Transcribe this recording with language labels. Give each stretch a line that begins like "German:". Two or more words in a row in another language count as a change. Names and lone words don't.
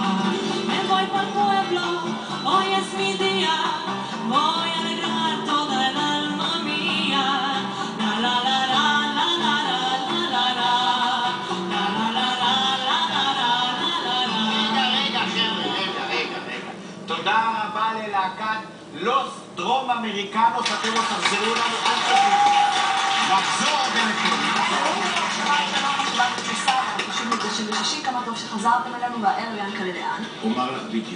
Spanish: Me voy pa'l pueblo, hoy es mi día, voy a alegrar toda el alma mía. La la la la la la la la la la la la la la la la.
Hebrew: רגע. תודה רבה ללהקת לוס דרום אמריקנוס, אתם לא תחזרו לנו עד כזה. נחזור ביניכם. כמה טוב שחזרתם אלינו, והערב ינקלה לאן? אומר לך בדיוק.